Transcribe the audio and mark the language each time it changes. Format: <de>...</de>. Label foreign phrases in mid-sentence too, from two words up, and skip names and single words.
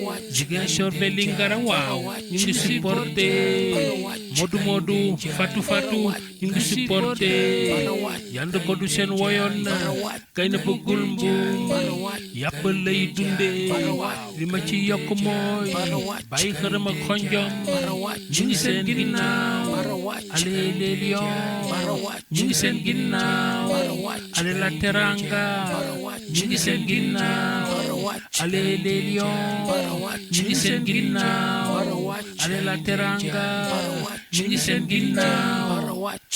<wo>Ziguinchor Vélingara, waaw, ñu ngi supporté. Modou Modou, Fatou Fatou, ñu ngi supporté. Yand ko du seen woyoon na, kay na bëggul mbuum, yàpp lay dundee. Li ma ci yokk mooy, bàyyi xërëm ak xonjom. Ñu ngi seen ginnaaw,</wo> <fr>allez les Lions.</fr> <wo>Ñu ngi seen ginnaaw,</wo> <fr>allez la Teranga.</fr> <wo>Ñu ngi seen ginnaaw,</wo> <fr>allez les Lions.</fr> <wo>Ñu ngi seen ginnaaw,</wo> <fr>allez la Teranga.</fr> <wo>Ñu ngi seen ginnaaw.</wo>